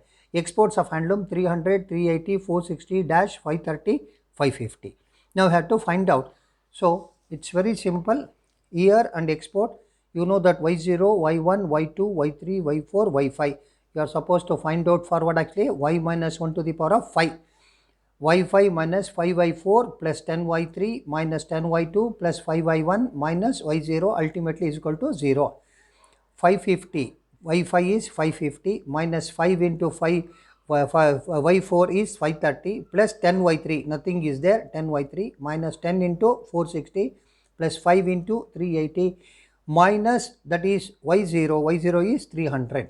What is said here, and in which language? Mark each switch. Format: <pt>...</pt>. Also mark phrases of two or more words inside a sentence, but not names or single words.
<en>Exports of handloom 300, 380, 460 dash 530, 550. Now you have to find out. So it's very simple. Year and export, you know that y0, y1, y2, y3, y4, y5. You are supposed to find out for what actually y minus 1 to the power of 5. y5 minus 5y4 plus 10y3 minus 10y2 plus 5y1 minus y0 ultimately is equal to 0. 550, y5 is 550 minus 5 into 5, y4 is 530 plus 10y3, nothing is there, 10y3 minus 10 into 460 plus 5 into 380 minus that is y0 is 300.</en>